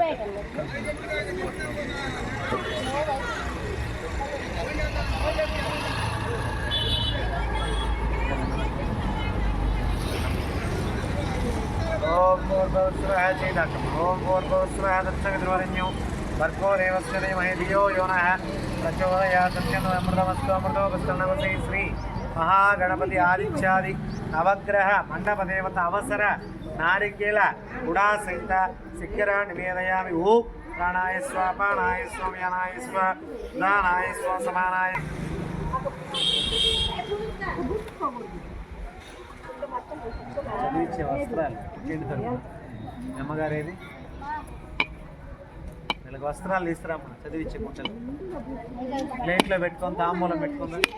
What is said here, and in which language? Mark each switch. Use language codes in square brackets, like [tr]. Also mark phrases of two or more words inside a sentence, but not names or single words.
[sa] ఓం భూర్భువస్సువః చేదాకం ఓం భూర్భువస్సువః తత్సవితుర్వరేణ్యం భర్గో దేవస్య ధీమహి ధియో యో నః ప్రచోదయాత్ అమృతమస్తు అమృతోపస్తనమసి శ్రీ महागणपति आदित्यादि नवग्रह मंडप देवता अवसर नारिकेल गुड़ा सहित सिक्किरा निवेदयामि ओम प्राणाय स्वापानाय स्वाम्यानाय स्वा दानाय स्वा समानाय [te] చదివించే వస్త్రాలు ఇంటి తరపున అమ్మగారేది వీళ్ళకి వస్త్రాలు తీసుకురామ్మా చదివించే పుట్టలు ప్లేట్లో పెట్టుకొని తాంబూలం పెట్టుకుందా